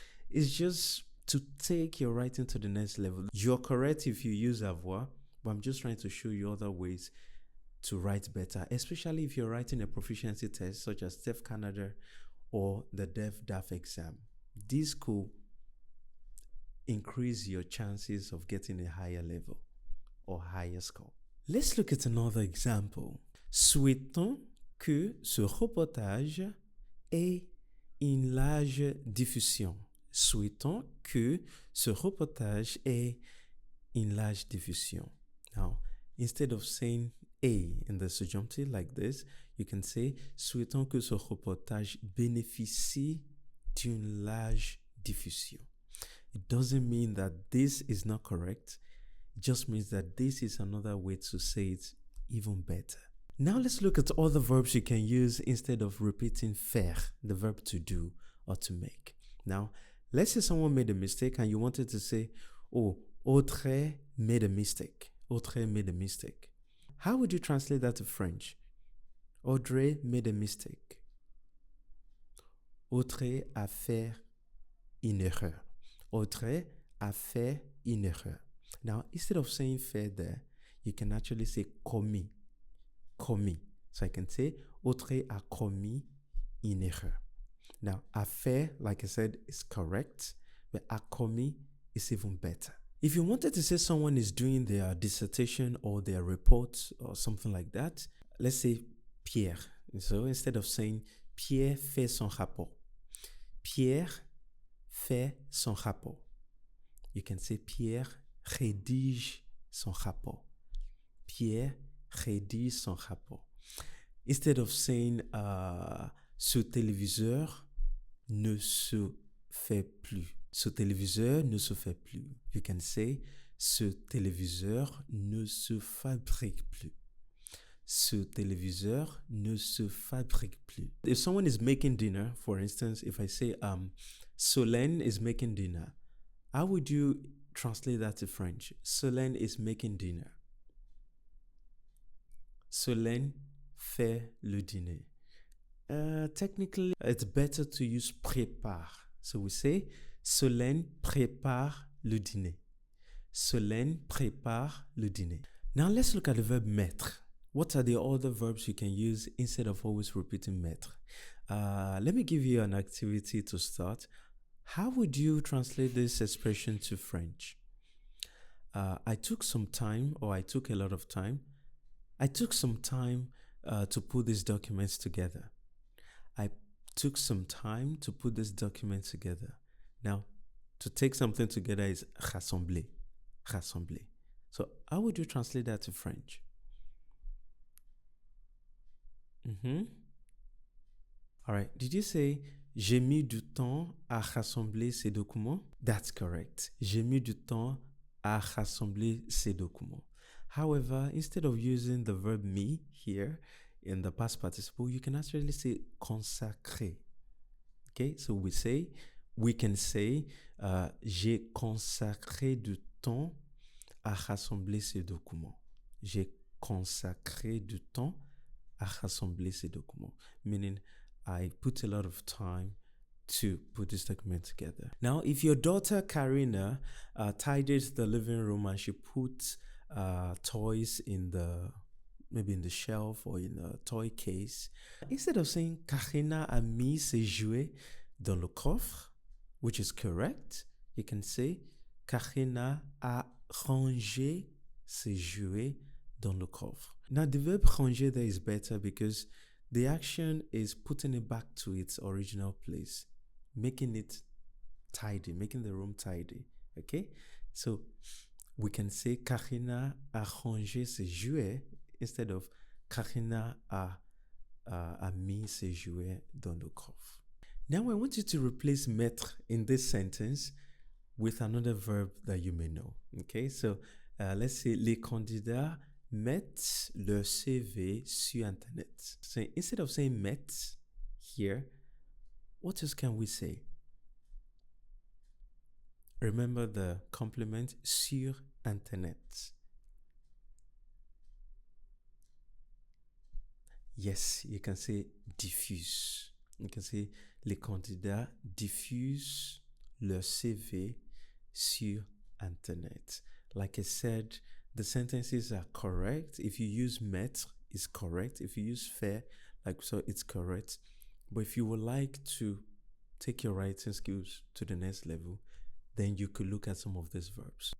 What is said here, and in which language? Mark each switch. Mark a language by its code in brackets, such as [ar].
[en] It's just to take your writing to the next level. You're correct if you use avoir, but I'm just trying to show you other ways to write better, especially if you're writing a proficiency test such as TEF Canada or the DEF-DAF exam. This could increase your chances of getting a higher level or higher score. Let's look at another example. [fr] Souhaitons que ce reportage ait une large diffusion. Souhaitons que ce reportage ait une large diffusion. [en] Now, instead of saying a in the subjunctive like this, you can say [fr] souhaitons que ce reportage bénéficie d'une large diffusion. [en] It doesn't mean that this is not correct. It just means that this is another way to say it even better. Now let's look at all the verbs you can use instead of repeating faire, the verb to do or to make. Now, let's say someone made a mistake and you wanted to say, oh, Audrey made a mistake. Audrey made a mistake. How would you translate that to French? Audrey made a mistake. [fr] Audrey a fait une erreur. Audrey a fait une erreur. [en] Now, instead of saying fait there, you can actually say commis. Commis. So I can say [fr] Audrey a commis une erreur. [en] Now, a fait, like I said, is correct, but a commis is even better. If you wanted to say someone is doing their dissertation or their report or something like that, let's say Pierre. So instead of saying [fr] Pierre fait son rapport, Pierre fait son rapport, [en] you can say [fr] Pierre rédige son rapport. Pierre rédige son rapport. [en] Instead of saying [fr] ce téléviseur ne se fait plus. Ce téléviseur ne se fait plus. [en] You can say [fr] ce téléviseur ne se fabrique plus. Ce téléviseur ne se fabrique plus. [en] If someone is making dinner, for instance, if I say Solène is making dinner, how would you translate that to French? Solène is making dinner. [fr] Solène fait le dîner. [en] Technically, it's better to use prépare. So we say [fr] Solène prépare le dîner. Solène prépare le dîner. [en] Now let's look at the verb mettre. What are the other verbs you can use instead of always repeating mettre? Let me give you an activity to start. How would you translate this expression to French? I took a lot of time. I took some time to put these documents together. I took some time to put this document together. Now, to take something together is rassembler. Rassembler. So how would you translate that to French? All right. Did you say [fr] j'ai mis du temps à rassembler ces documents? [en] That's correct. [fr] J'ai mis du temps à rassembler ces documents. [en] However, instead of using the verb me here in the past participle, you can actually say consacrer. Okay, so we can say [fr] j'ai consacré du temps à rassembler ces documents. J'ai consacré du temps à rassembler ces documents, [en] meaning I put a lot of time to put this document together. Now, if your daughter Karina tidied the living room and she put toys maybe in the shelf or in a toy case, instead of saying [fr] Karina a mis ses jouets dans le coffre, [en] which is correct, you can say [fr] Karina a rangé ses jouets dans le coffre. [en] Now, the verb ranger there is better because the action is putting it back to its original place, making it tidy, making the room tidy. Okay? So we can say [fr] Karina a rangé ses jouets [en] instead of [fr] Karina a mis ses jouets dans le coffre. [en] Now I want you to replace mettre in this sentence with another verb that you may know. Okay? So let's say [fr] les candidats mettent leur CV sur Internet. [en] So instead of saying mettre here, what else can we say? Remember the complement sur Internet. Yes, you can say diffuse. You can say [fr] les candidats diffusent leur CV sur Internet. [en] Like I said, the sentences are correct. If you use mettre, it's correct. If you use faire, like so, it's correct. But if you would like to take your writing skills to the next level, then you could look at some of these verbs.